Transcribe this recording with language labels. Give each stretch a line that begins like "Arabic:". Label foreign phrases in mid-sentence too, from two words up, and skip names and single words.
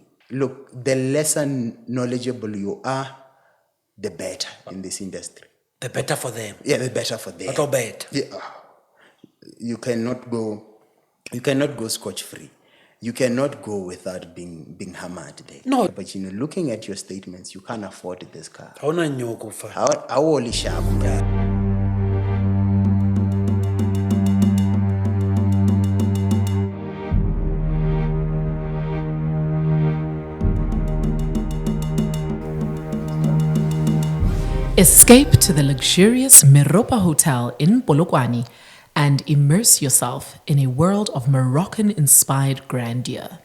English: Look, the lesser knowledgeable you are, the better in this industry. The better for them. Yeah, the better for them. Not all bad. Yeah. You cannot go scotch free. You cannot go without being hammered there. No. But looking at your statements, you can't afford this car. How na nyoko fa. How only sharp. Escape to the luxurious Meropa Hotel in Polokwane and immerse yourself in a world of Moroccan-inspired grandeur.